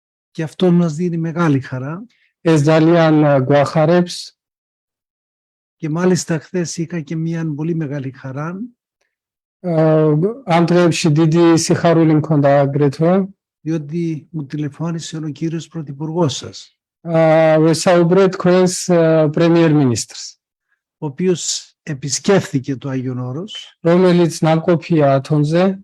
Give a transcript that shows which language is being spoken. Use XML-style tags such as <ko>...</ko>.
<el>Και αυτό μας δίνει μεγάλη χαρά.</el> <ka>ეს ძალიან გვახარებს.</ka> <el>Και μάλιστα χθες είχα και μια πολύ μεγάλη χαρά.</el> <ka>ამ დღეებში დიდი სიხარული მქონდა აგრეთვე.</ka> <el>Διότι μου τηλεφώνησε ο κύριος Πρωθυπουργός σας.</el> <ka>ვესაუბრე თქვენს პრემიერ-მინისტრს.</ka> <el>Ο οποίος επισκέφθηκε το Άγιον Όρος.</el> <ka>რომელიც ნამყოფია ათონზე.</ka>